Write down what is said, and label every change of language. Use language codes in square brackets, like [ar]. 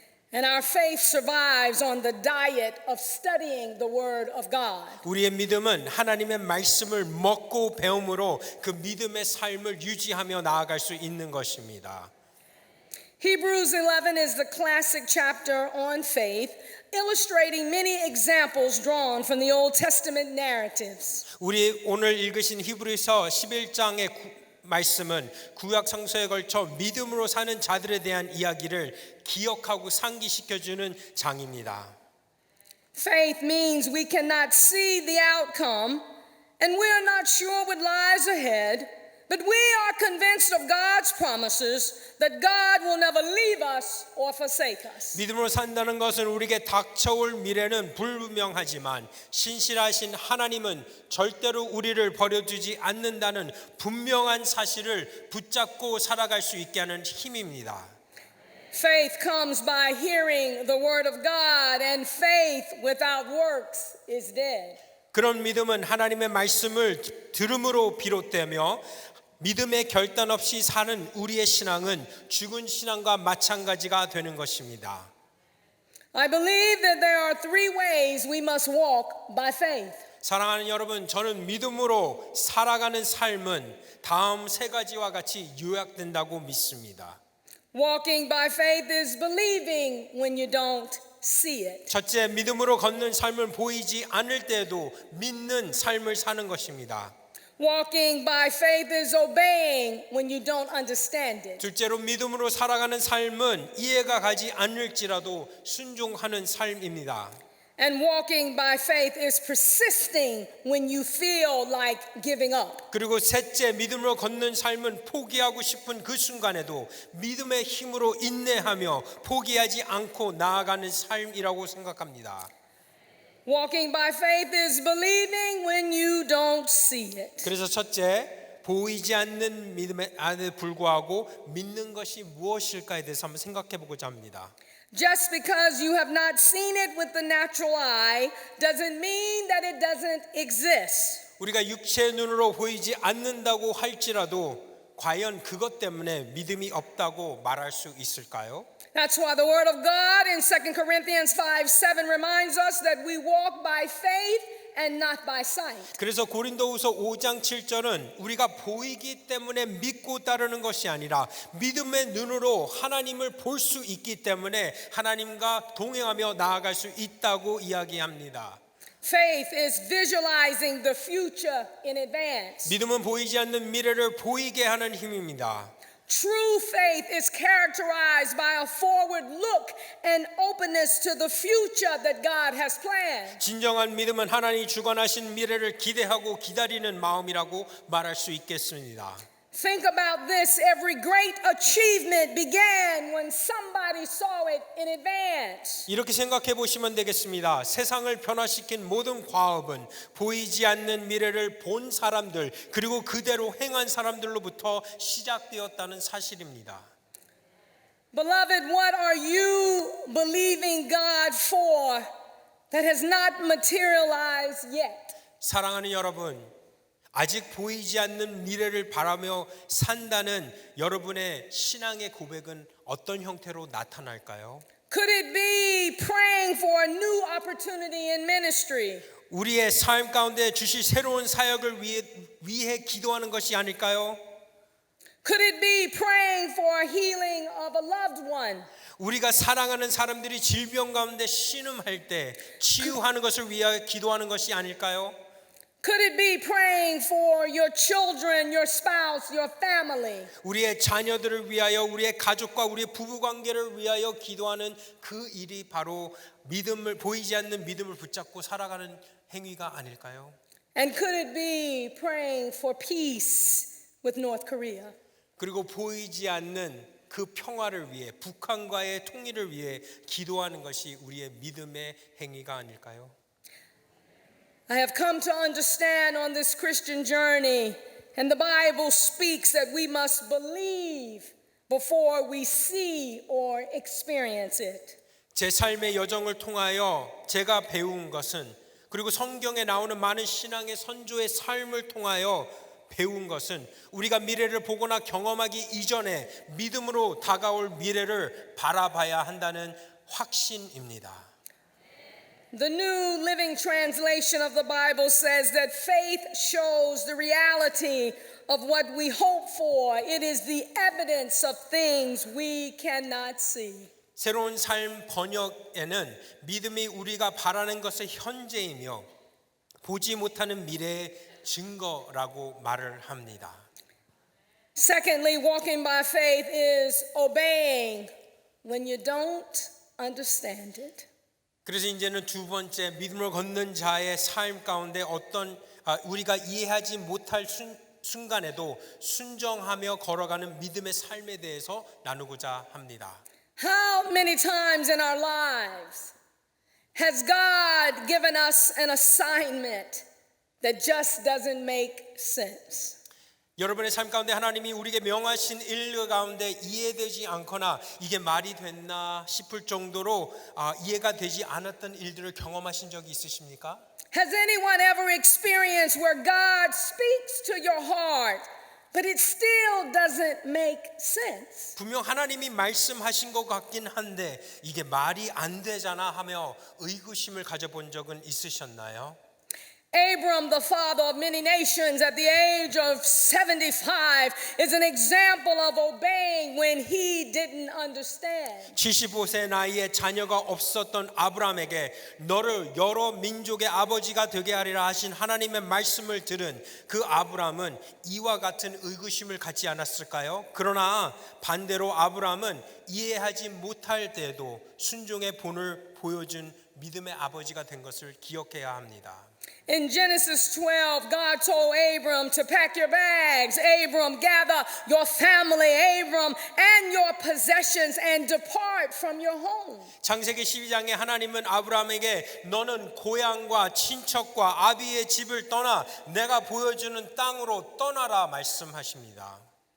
[en] And our faith survives on the diet of studying the Word of God. [ko] 우리의 믿음은 하나님의 말씀을 먹고 배움으로 그 믿음의 삶을 유지하며 나아갈 수 있는 것입니다. [en] Hebrews 11 is the classic chapter on faith, illustrating many examples drawn from the Old Testament narratives. [ko] 우리 오늘 읽으신 히브리서 11장의 말씀은 구약 성서에 걸쳐 믿음으로 사는 자들에 대한 이야기를 기억하고 상기시켜주는 장입니다. [en] Faith means we cannot see the outcome and we are not sure what lies ahead, but we are convinced of God's promises that God will never leave us or forsake us. [ko] 믿음으로 산다는 것은 우리에게 닥쳐올 미래는 불분명하지만 신실하신 하나님은 절대로 우리를 버려두지 않는다는 분명한 사실을 붙잡고 살아갈 수 있게 하는 힘입니다. [en] Faith comes by hearing the word of God, and faith without works is dead. [ko] 그런 믿음은 하나님의 말씀을 들음으로 비롯되며 믿음의 결단 없이 사는 우리의 신앙은 죽은 신앙과 마찬가지가 되는 것입니다. [en] I believe that there are three ways we must walk by faith. [ko] 사랑하는 여러분, 저는 믿음으로 살아가는 삶은 다음 세 가지와 같이 요약된다고 믿습니다. [en] Walking by faith is believing when you don't see it. [ko] 첫째, 믿음으로 걷는 삶은 보이지 않을 때에도 믿는 삶을 사는 것입니다. [en] Walking by faith is obeying when you don't understand it. [ko] 둘째로, 믿음으로 살아가는 삶은 이해가 가지 않을지라도 순종하는 삶입니다. [en] And walking by faith is persisting when you feel like giving up. [ko] 그리고 셋째, 믿음으로 걷는 삶은 포기하고 싶은 그 순간에도 믿음의 힘으로 인내하며 포기하지 않고 나아가는 삶이라고 생각합니다. [en] Walking by faith is believing when you don't see it. [ko] 그래서 첫째, 보이지 않는 믿음에 불구하고 믿는 것이 무엇일까에 대해서 한번 생각해 보고자 합니다. [en] Just because you have not seen it with the natural eye doesn't mean that it doesn't exist. [ko] 우리가 육체의 눈으로 보이지 않는다고 할지라도 과연 그것 때문에 믿음이 없다고 말할 수 있을까요? [en] That's why the word of God in 2 Corinthians 5:7 reminds us that we walk by faith and not by sight. [ko] 그래서 고린도후서 5장 7절은 우리가 보이기 때문에 믿고 따르는 것이 아니라 믿음의 눈으로 하나님을 볼 수 있기 때문에 하나님과 동행하며 나아갈 수 있다고 이야기합니다. [en] Faith is visualizing the future in advance. [ko] 믿음은 보이지 않는 미래를 보이게 하는 힘입니다. [en] True faith is characterized by a forward look and openness to the future that God has planned. [ko] 진정한 믿음은 하나님이 주관하신 미래를 기대하고 기다리는 마음이라고 말할 수 있겠습니다. [en] Think about this. Every great achievement began when somebody saw it in advance. [ko] 이렇게 생각해 보시면 되겠습니다. 세상을 변화시킨 모든 과업은 보이지 않는 미래를 본 사람들 그리고 그대로 행한 사람들로부터 시작되었다는 사실입니다. [en] Beloved, what are you believing God for that has not materialized yet? [ko] 사랑하는 여러분, 아직 보이지 않는 미래를 바라며 산다는 여러분의 신앙의 고백은 어떤 형태로 나타날까요? [en] Could it be praying for a new opportunity in ministry? [ko] 우리의 삶 가운데 주실 새로운 사역을 위해 기도하는 것이 아닐까요? [en] Could it be praying for healing of a loved one? [ko] 우리가 사랑하는 사람들이 질병 가운데 신음할 때 치유하는 것을 위하여 기도하는 것이 아닐까요? [en] Could it be praying for your children, your spouse, your family? [ko] 우리의 자녀들을 위하여 우리의 가족과 우리의 부부 관계를 위하여 기도하는 그 일이 바로 믿음을 보이지 않는 믿음을 붙잡고 살아가는 행위가 아닐까요? [en] And could it be praying for peace with North Korea? [ko] 그리고 보이지 않는 그 평화를 위해 북한과의 통일을 위해 기도하는 것이 우리의 믿음의 행위가 아닐까요? [en] I have come to understand on this Christian journey, and the Bible speaks that we must believe before we see or experience it. [ko] 제 삶의 여정을 통하여 제가 배운 것은 그리고 성경에 나오는 많은 신앙의 선조의 삶을 통하여 배운 것은 우리가 미래를 보거나 경험하기 이전에 믿음으로 다가올 미래를 바라봐야 한다는 확신입니다. [en] The New Living Translation of the Bible says that faith shows the reality of what we hope for. It is the evidence of things we cannot see. [ko] 새로운 삶 번역에는 믿음이 우리가 바라는 것의 현재이며 보지 못하는 미래의 증거라고 말을 합니다. [en] Secondly, walking by faith is obeying when you don't understand it. [ko] 그래서 이제는 두 번째 믿음을 걷는 자의 삶 가운데 우리가 이해하지 못할 순간에도 순종하며 걸어가는 믿음의 삶에 대해서 나누고자 합니다. [en] How many times in our lives has God given us an assignment that just doesn't make sense? [ko] 여러분의 삶 가운데 하나님이 우리에게 명하신 일 가운데 이해되지 않거나 이게 말이 됐나 싶을 정도로 이해가 되지 않았던 일들을 경험하신 적이 있으십니까? [en] Has anyone ever experienced where God speaks to your heart, but it still doesn't make sense? [ko] 분명 하나님이 말씀하신 것 같긴 한데 이게 말이 안 되잖아 하며 의구심을 가져본 적은 있으셨나요? [en] Abram, the father of many nations, at the age of 75, is an example of obeying when he didn't understand. [ko] 75세 나이에 자녀가 없었던 아브라함에게 너를 여러 민족의 아버지가 되게 하리라 하신 하나님의 말씀을 들은 그 아브라함은 이와 같은 의구심을 갖지 않았을까요? 그러나 반대로 아브라함은 이해하지 못할 때에도 순종의 본을 보여준 믿음의 아버지가 된 것을 기억해야 합니다. [en] In Genesis 12, God told Abram to pack your bags. Abram, gather your family, Abram, and your possessions and depart from your home. [ko] 창세기 12장에 하나님은 아브라함에게 너는 고향과 친척과 아비의 집을 떠나 내가 보여주는 땅으로 떠나라 말씀하십니다.